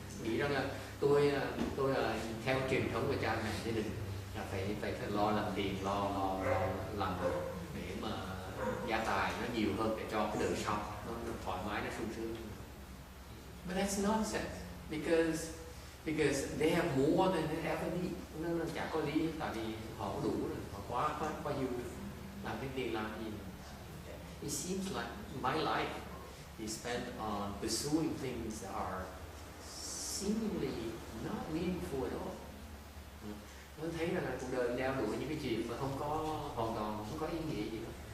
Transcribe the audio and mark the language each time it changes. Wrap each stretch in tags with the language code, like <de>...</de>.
<vi>Nghĩ rằng là tôi là theo truyền thống của cha mẹ gia đình là phải lo làm tiền, lo làm để mà gia tài nó nhiều hơn để cho cái đời sau nó thoải mái, nó sung sướng.</vi> <en>But that's nonsense because they have more than they ever need.</en> <vi>Nó chả có lý, tại vì họ có đủ rồi, họ quá nhiều rồi. Làm cái tiền làm gì?</vi> <en>It seems like my life is spent on pursuing things that are seemingly not meaningful at all.</en> <vi>nó thấy rằng là cuộc đời đeo đuổi những cái chuyện mà không có hoàn toàn không có ý nghĩa gì hết.</vi>